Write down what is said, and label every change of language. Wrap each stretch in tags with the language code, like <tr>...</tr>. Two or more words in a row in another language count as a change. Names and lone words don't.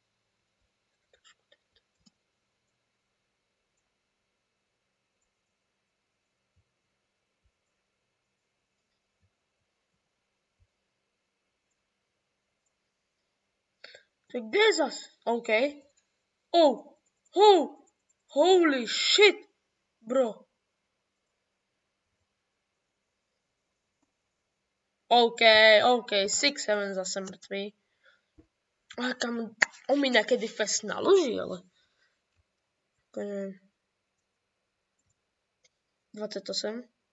<sk>Tak kde je zas? OK.</sk> <en>Oh. Holy shit.</en> <sk>Bro. OK. 6-7 zase mŕtvý. A kam on mi nekedy fest naloží, ale. 28.</sk>